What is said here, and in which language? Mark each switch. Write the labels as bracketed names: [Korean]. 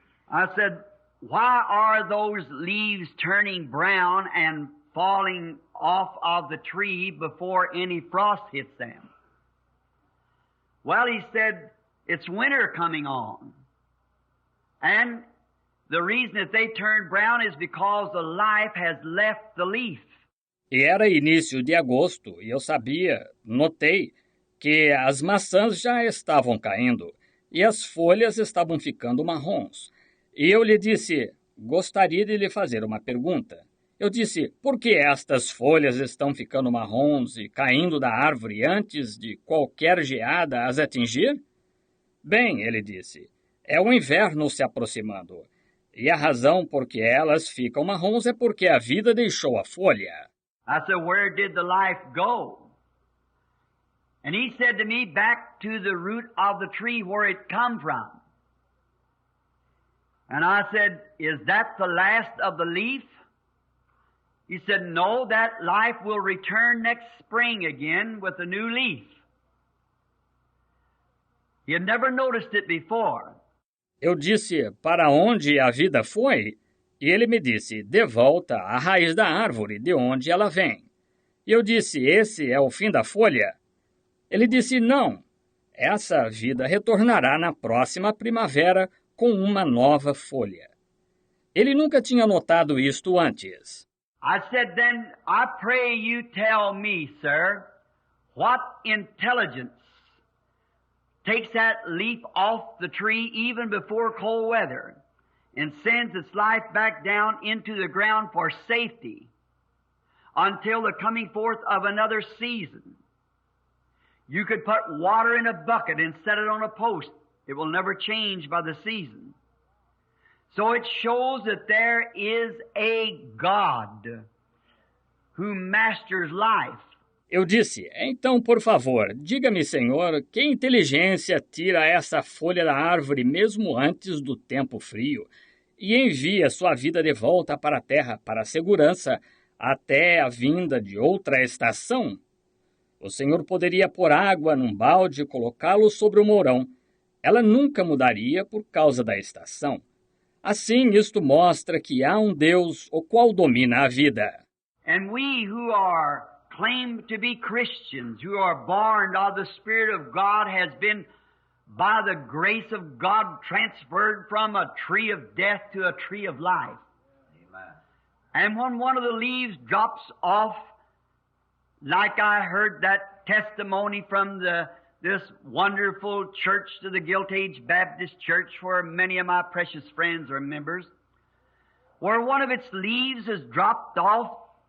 [English] I said, why are those leaves turning brown and falling off of the tree before any frost hits them? Well, he said, it's winter coming on. And the reason that they turn brown is because the life has left the leaf. [Portuguese] E era início de agosto e eu notei que as maçãs já estavam caindo e as folhas estavam ficando marrons. E eu lhe disse, gostaria de lhe fazer uma pergunta. Eu disse, por que estas folhas estão ficando marrons e caindo da árvore antes de qualquer geada as atingir? Bem, ele disse, é o inverno se aproximando. E a razão por que elas ficam marrons é porque a vida deixou a folha. [English] I said, where did the life go? And he said to me, back to the root of the tree where it come from. And I said, is that the last of the leaf? He said, no, that life will return next spring again with a new leaf. He had never noticed it before. [Portuguese] Eu disse, para onde a vida foi? E ele me disse, de volta à raiz da árvore, de onde ela vem. E eu disse, esse é o fim da folha? Ele disse, não, essa vida retornará na próxima primavera com uma nova folha. Ele nunca tinha notado isto antes. [English] I said, then I pray you tell me, sir, what intelligence takes that leaf off the tree even before cold weather and sends its life back down into the ground for safety until the coming forth of another season. You could put water in a bucket and set it on a post. It will never change by the season. So it shows that there is a God who masters life. [Portuguese] Eu disse, então, por favor, diga-me, Senhor, que inteligência tira essa folha da árvore mesmo antes do tempo frio e envia sua vida de volta para a terra para a segurança até a vinda de outra estação? O Senhor poderia pôr água num balde e colocá-lo sobre o mourão. Ela nunca mudaria por causa da estação. Assim, isto mostra que há um Deus o qual domina a vida. [English] And we who are claimed to be Christians, who are born of the Spirit of God, has been, by the grace of God, transferred from a tree of death to a tree of life. Amen. And when one of the leaves drops off, like I heard that testimony from this wonderful church to the Gilt-Age Baptist Church, where many of my precious friends are members, where one of its leaves has dropped off.